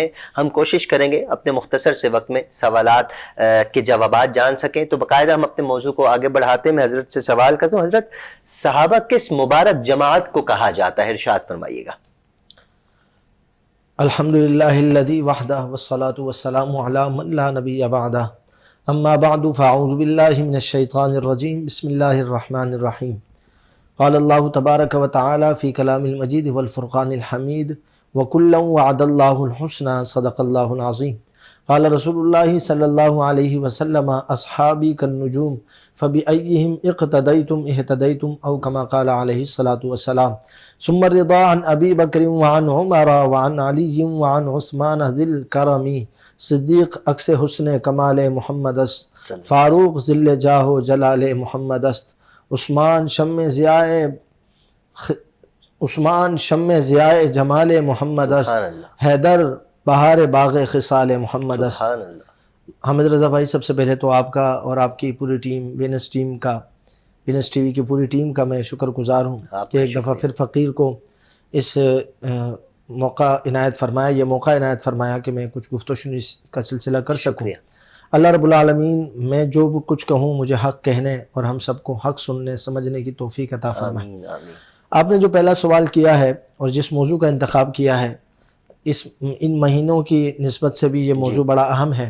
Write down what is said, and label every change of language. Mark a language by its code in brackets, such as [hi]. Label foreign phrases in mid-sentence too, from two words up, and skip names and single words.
[ur] ہم کوشش کریں گے اپنے مختصر سے وقت میں سوالات کے جوابات جان سکیں. تو باقاعدہ ہم اپنے موضوع کو آگے بڑھاتے میں حضرت سے سوال کرتا ہوں. حضرت، صحابہ کس مبارک جماعت کو کہا جاتا ہے؟ ارشاد فرمائیے گا. [ar] الحمدللہ الذی وحدہ والصلاة والسلام علی من لا نبی بعدہ، اما بعد فاعوذ باللہ من الشیطان الرجیم، بسم اللہ الرحمن الرحیم. قال اللہ تبارک و تعالی فی کلام المجید والفرقان الحمید وکلا وعد اللہ الحسنى صدق اللہ العظیم. قال رسول اللہ صلی اللہ علیہ وسلم اصحابی کالنجوم فبأیہم اقتدیتم اہتدیتم او کما قال علیہ الصلاۃ والسلام. ثم الرضا عن ابی بکر وعن عمر وعن علی وعن عثمان ذی الکرم [fa] صدیق عکس حسن کمال محمد است، فاروق ذل جاہ و جلال محمد است، عثمان شم ضیاء جمال محمد است، حیدر بہار باغ خصال محمد است. [ur] حامد رضا بھائی، سب سے پہلے تو آپ کا اور آپ کی پوری ٹیم وینس ٹی وی کی پوری ٹیم کا میں شکر گزار ہوں کہ ایک دفعہ پھر فقیر کو اس موقع عنایت فرمایا، یہ موقع عنایت فرمایا کہ میں کچھ گفت و شنید کا سلسلہ کر سکوں. [ar] اللہ رب العالمین، [ur] میں جو بھی کچھ کہوں مجھے حق کہنے اور ہم سب کو حق سننے سمجھنے کی توفیق عطا فرمائے. آپ نے جو پہلا سوال کیا ہے اور جس موضوع کا انتخاب کیا ہے، ان مہینوں کی نسبت سے بھی یہ موضوع بڑا اہم ہے.